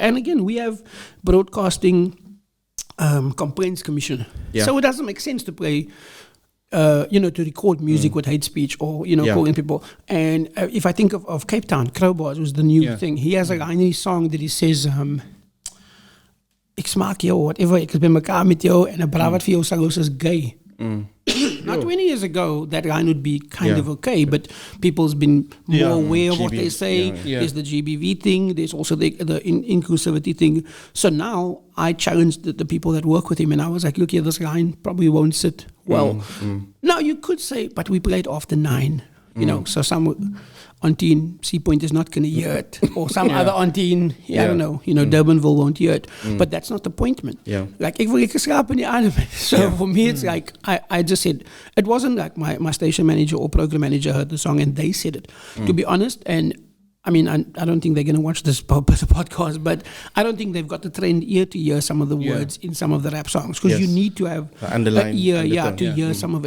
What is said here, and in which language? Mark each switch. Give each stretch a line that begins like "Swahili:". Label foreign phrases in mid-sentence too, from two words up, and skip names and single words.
English: And again, we have broadcasting complaints commission. So it doesn't make sense to play to record music with hate speech or, calling people. And if I think of Cape Town, Crowbars was the new thing. He has a line in his song that he says,
Afrikaans: ek smaak jou, whatever, ek is by mekaar met jou, en 'n bra wat vir jou sal los is gay.
English: Now, 20 years ago, that line would be kind of okay, but people's been more aware of what they say. There's the GBV thing, there's also the inclusivity thing. So now, I challenged the people that work with him, and I was like, look here, this line probably won't sit well. Now, you could say, but we played after 9, so some auntie in Sea Point is not going to hear it, or some other auntie in, I don't know, Durbanville won't hear it. But that's not the point, man. Like,
Afrikaans: ek wil lekker slaap in die aand.
English: So for me, it's like, I just said, it wasn't like my station manager or program manager heard the song and they said it. To be honest, and I mean, I don't think they're going to watch this podcast, but I don't think they've got the trained ear to hear some of the words in some of the rap songs, because you need to have an ear to hear some of it.